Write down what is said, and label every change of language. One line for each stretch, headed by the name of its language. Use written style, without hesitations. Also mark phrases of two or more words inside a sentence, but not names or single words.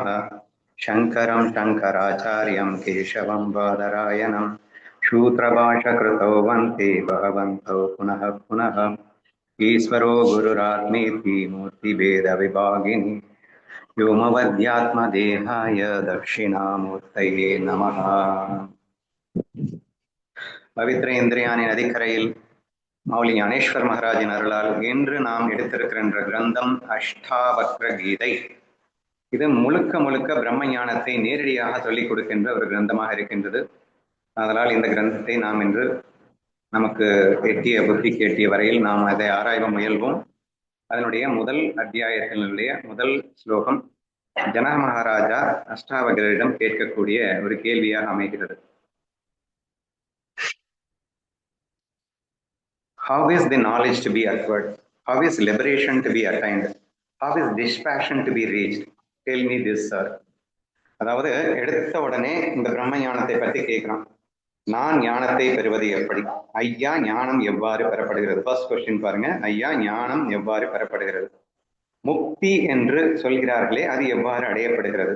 Sanskrit: शङ्करं शङ्कराचार्यं केशवं बादरायणं सूत्रभाषकृतौ वन्ते भगवन्तौ पुनः पुनः। ईश्वरो गुरुरात्मेति मूर्तिभेदविभागिनि व्योमवद्यात्मदेहाय दक्षिणामूर्तये नमः।
Tamil: பவித்ர இந்திரியானின் நதிக்கரையில் மௌலி ஞானேஸ்வர் மகாராஜின் அருளால் இன்று நாம் எடுத்திருக்கின்ற கிரந்தம் அஷ்டாவக்ர கீதை. இது முழுக்க முழுக்க பிரம்ம ஞானத்தை நேரடியாக சொல்லிக் கொடுக்கின்ற ஒரு கிரந்தமாக இருக்கின்றது. அதனால் இந்த கிரந்தத்தை நாம் இன்று நமக்கு எட்டிய புத்திக்கு எட்டிய வரையில் நாம் அதை ஆராய முயல்வோம். அதனுடைய முதல் அத்தியாயத்தினுடைய முதல் ஸ்லோகம் ஜனக மகாராஜா அஷ்டாவக்ரரிடம் கேட்கக்கூடிய ஒரு கேள்வியாக அமைகிறது.
English: How is the knowledge to be acquired? How is liberation to be attained? How is dispassion to be reached? Tell me this, sir.
Tamil: அதாவது எடுத்த உடனே இந்த பிரம்ம ஞானத்தை பற்றி கேட்கிறான். நான் ஞானத்தை பெறுவது எப்படி? ஐயா, ஞானம் எவ்வாறு பெறப்படுகிறது?
English: first question
Tamil: பாருங்க. ஐயா, ஞானம் எவ்வாறு பெறப்படுகிறது? முக்தி என்று சொல்கிறார்களே, அது எவ்வாறு அடையப்படுகிறது?